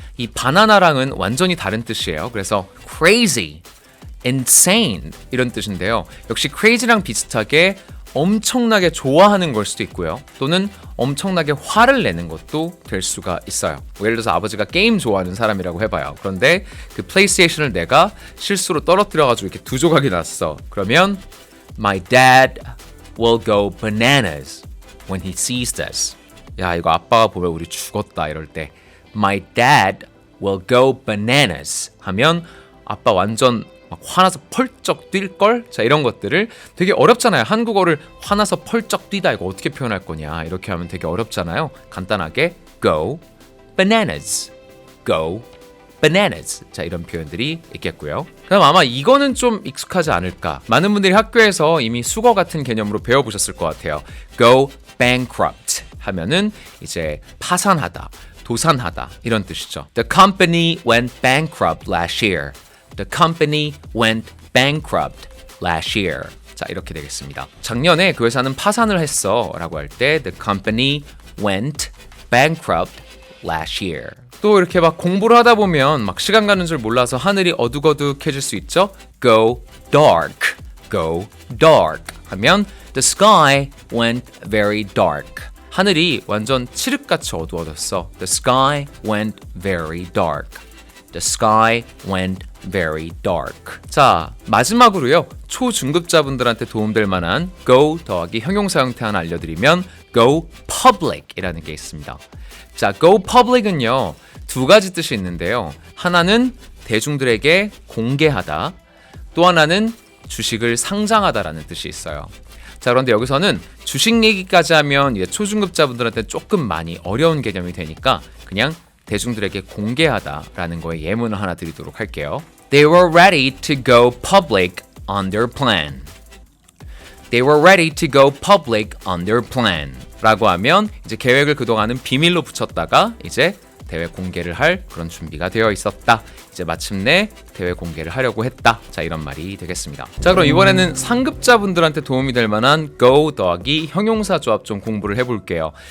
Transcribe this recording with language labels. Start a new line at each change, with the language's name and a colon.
Korean: 이 바나나랑은 완전히 다른 뜻이에요. 그래서 crazy, insane 이런 뜻인데요. 역시 crazy랑 비슷하게 엄청나게 좋아하는 걸 수도 있고요. 또는 엄청나게 화를 내는 것도 될 수가 있어요. 뭐 예를 들어서 아버지가 게임 좋아하는 사람이라고 해봐요. 그런데 그 플레이스테이션을 내가 실수로 떨어뜨려가지고 이렇게 두 조각이 났어. 그러면
English: My dad will go bananas when he sees this.
Korean: 야, 이거 아빠가 보면 우리 죽었다 이럴 때
English: My dad will go bananas
Korean: 하면 아빠 완전 막 화나서 펄쩍 뛸걸? 자, 이런 것들을 되게 어렵잖아요. 한국어를 화나서 펄쩍 뛰다 이거 어떻게 표현할 거냐 이렇게 하면 되게 어렵잖아요. 간단하게
English: go bananas, go bananas.
Korean: 자, 이런 표현들이 있겠고요. 그럼 아마 이거는 좀 익숙하지 않을까. 많은 분들이 학교에서 이미 수거 같은 개념으로 배워보셨을 것 같아요. go bankrupt 하면은 이제 파산하다, 도산하다 이런 뜻이죠.
English: The company went bankrupt last year. The company went bankrupt last year.
Korean: 자, 이렇게 되겠습니다. 작년에 그 회사는 파산을 했어 라고 할 때
English: The company went bankrupt last year.
Korean: 또 이렇게 막 공부를 하다 보면 막 시간 가는 줄 몰라서 하늘이 어둑어둑해질 수 있죠.
English: Go dark. Go dark
Korean: 하면
English: The sky went very dark.
Korean: 하늘이 완전 칠흑같이 어두워졌어.
English: The sky went very dark. The sky went very dark.
Korean: 자, 마지막으로요. 초중급자분들한테 도움될 만한 go 더하기 형용사 형태 하나 알려드리면 go public이라는 게 있습니다. 자, go public은요. 두 가지 뜻이 있는데요. 하나는 대중들에게 공개하다. 또 하나는 주식을 상장하다라는 뜻이 있어요. 자, 그런데 여기서는 주식 얘기까지 하면 이제 초중급자분들한테 조금 많이 어려운 개념이 되니까 그냥 대중들에게 공개하다라는 거에 예문을 하나 드리도록 할게요.
English: They were ready to go public on their plan. They were ready to go public on their plan.
Korean: 라고 하면 이제 계획을 그동안은 비밀로 붙였다가 이제 대외 공개를 할 그런 준비가 되어 있었다. 이제 마침내 대외 공개를 하려고 했다. 자, 이런 말이 되겠습니다. 자, 그럼 이번에는 상급자분들한테 도움이 될 만한 go 더하기 형용사 조합 좀 공부를 해볼게요.